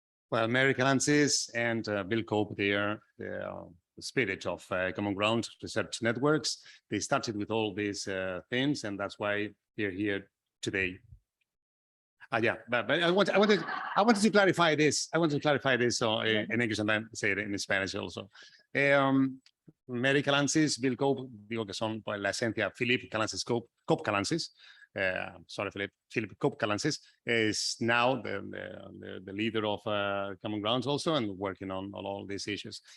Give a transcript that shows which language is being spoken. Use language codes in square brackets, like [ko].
[en] Well, Mary Calancis and Bill Cope, they are the spirit of Common Ground Research Networks. They started with all these things, and that's why they're here today. Yeah, but I wanted to clarify this. I want to clarify this so in English and then say it in Spanish also. [es] Mary Calancis, Bill Cope, digo que son pues, la esencia. [en] Philip Calancis Cope Calancis. Sorry, Philip Cope Calancis is now the leader of Common Grounds also and working on all these issues.